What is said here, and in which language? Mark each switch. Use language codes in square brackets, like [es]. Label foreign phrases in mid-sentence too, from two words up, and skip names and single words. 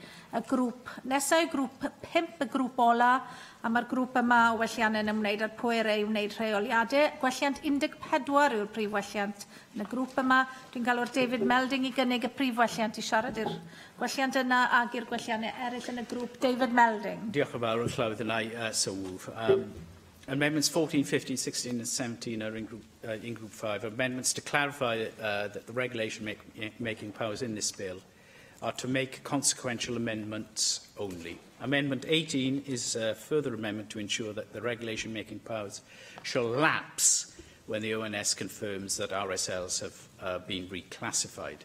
[cy] Y grŵp nesaf, grŵp 5, y grŵp ola, a mae'r grŵp yma o welliant yn ymwneud â'r pwyr ei wneud rheoliadau. Gwelliant 14 yw'r prif welliant yn y grŵp yma. Dwi'n galw'r David Melding i gynnig y prif welliant i siarad i'r gwelliant yna ag i'r gwelliannau eraill yn y grŵp. David Melding. Diolch yn fawr, Llywyd, [en] and I so move. Amendments 14, 15, 16 and 17 are in Group 5. Amendments to clarify that the regulation making powers in this bill are to make consequential amendments only. Amendment 18 is a further amendment to ensure that the regulation making powers shall lapse when the ONS confirms that RSLs have been reclassified.